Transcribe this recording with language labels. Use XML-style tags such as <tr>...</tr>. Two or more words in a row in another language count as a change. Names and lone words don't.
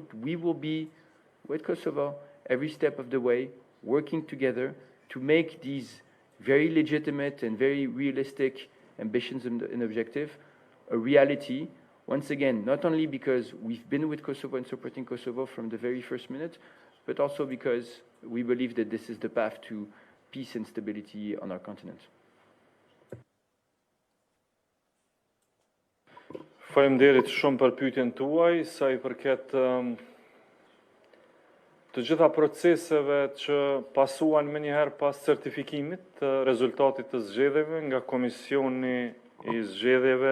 <en>We will be with Kosovo every step of the way, working together to make these very legitimate and very realistic ambitions and objectives a reality. Once again, not only because we've been with Kosovo and supporting Kosovo from the very first minute, but also because we believe that this is the path to peace and stability on our continent.</en> <sq>Faleminderit shumë për pyetjen tuaj, sa I përket të gjitha proceseve që pasuan më njëherë pas certifikimit të rezultatit të zgjedhjeve nga Komisioni I Zgjedhjeve.</sq>